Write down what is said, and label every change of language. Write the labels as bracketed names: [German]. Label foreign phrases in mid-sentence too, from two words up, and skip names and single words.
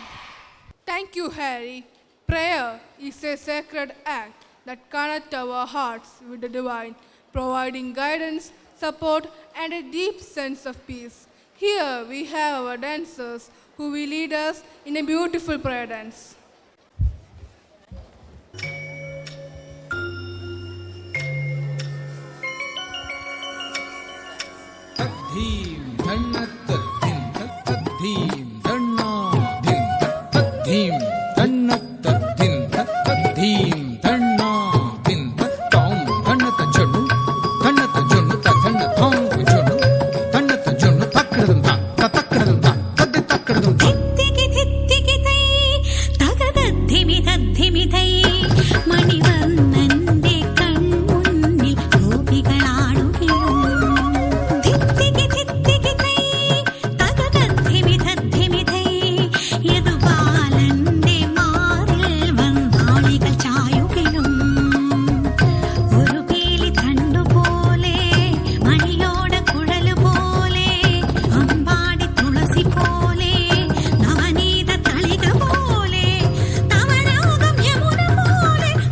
[English] Thank you, Harry. Prayer is a sacred act that connects our hearts with the divine, providing guidance, support, and a deep sense of peace. Here we have our dancers who will lead us in a beautiful prayer dance. धीम धन्नत धिम धीम धन्ना धिम धीम धन्नत धिम धीम धन्ना धिम तौम धन्नत जुनु तधन्न थौम जुनु धन्नत जुनु तक्रदं तद तक्रदं ധിത്തികിതൈ തകതദ്ധിമിതദ്ധിമിതൈ [Malayalam] മണിവർണ്ണന്റെ കൺമുന്നിൽ ഗോപികളാടുകയും ധിത്തികിതൈ തകതദ്ധിമിതദ്ധിമിതൈ യദുബാലന്റെ മാറിൽ വന്നാളികൾ ചായുകയും ഒരു പീലി തണ്ടുപോലെ മണിയോട കുഴല് പോലെ അമ്പാടി തുളസി പോലെ നവനീത തളിക പോലെ തവലോകം യമുന പോലെ